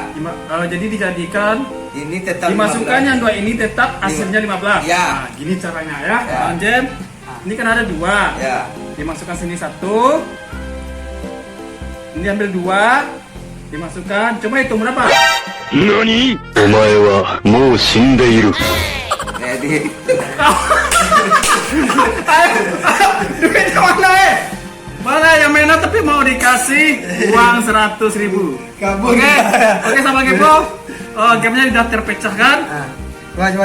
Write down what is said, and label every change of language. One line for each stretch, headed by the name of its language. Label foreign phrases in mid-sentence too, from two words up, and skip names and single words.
Indonesian: Jadi dijadikan Ini tetap dimasukkan 15. yang 2 ini tetap hasilnya 15. Ya. Nah, gini caranya ya. Ya. Banjam. Ini kan ada 2. Ya. Dimasukkan sini 1. Ini ambil 2. Dimasukkan. Coba hitung berapa?
Japanese: 何お前はもう死んでいる。
Indonesian: Jadi Duitnya mana Mana yang mainnya tapi mau dikasih uang 100.000. Kabur. Oke sama Gepo. Gamenya sudah terpecahkan. Coba.